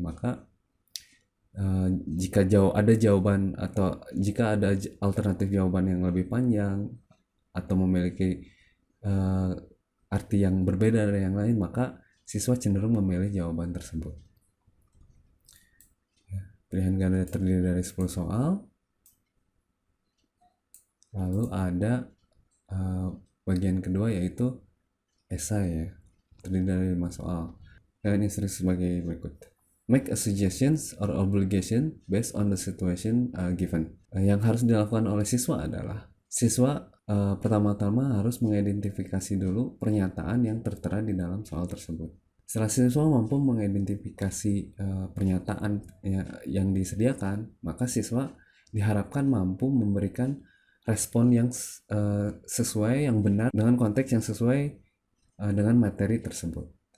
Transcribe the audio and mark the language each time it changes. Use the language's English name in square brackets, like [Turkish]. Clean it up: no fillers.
[Indonesian] Maka jika ada jawaban atau jika ada alternatif jawaban yang lebih panjang atau memiliki arti yang berbeda dari yang lain, maka siswa cenderung memilih jawaban tersebut. Pilihan ganda terdiri dari 10 soal. Lalu ada bagian kedua yaitu esai, ya, terdiri dari 5 soal. Dan instruksi sebagai berikut. [English] Make a suggestions or obligation based on the situation given. [Indonesian] Yang harus dilakukan oleh siswa adalah siswa pertama-tama harus mengidentifikasi dulu pernyataan yang tertera di dalam soal tersebut. Setelah siswa mampu mengidentifikasi pernyataan yang disediakan, maka siswa diharapkan mampu memberikan respon yang sesuai, yang benar dengan konteks yang sesuai dengan materi tersebut.